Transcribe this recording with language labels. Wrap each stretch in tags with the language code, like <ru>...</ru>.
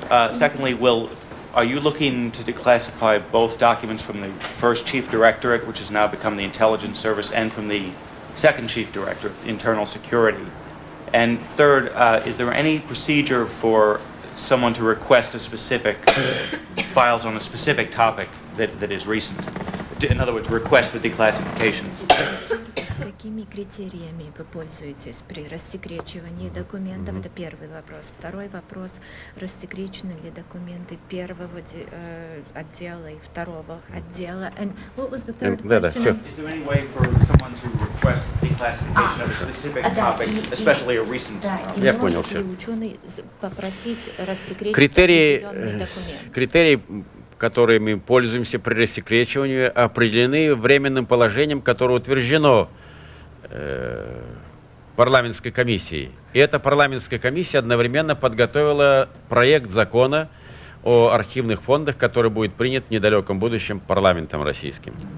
<en>Secondly, are you looking to declassify both documents from the first Chief Directorate, which has now become the Intelligence Service, and from the second Chief Directorate, Internal Security? And third, is there any procedure for someone to request a specific files on a specific topic that is recent? In other words, request the declassification.</en> <ru>Какими критериями вы пользуетесь при рассекречивании документов? Это первый вопрос. Второй вопрос: рассекречены ли документы первого отдела и второго отдела?</ru> <en>And what was the third question? Is there any way for someone to request declassification of a specific topic, especially a recent?</en> <ru>Я понял все. Ученый попросить рассекретить определенный документ? Критерии, которыми мы пользуемся при рассекречивании, определены временным положением, которое утверждено парламентской комиссией. И эта парламентская комиссия одновременно подготовила проект закона о архивных фондах, который будет принят в недалеком будущем парламентом российским.</ru>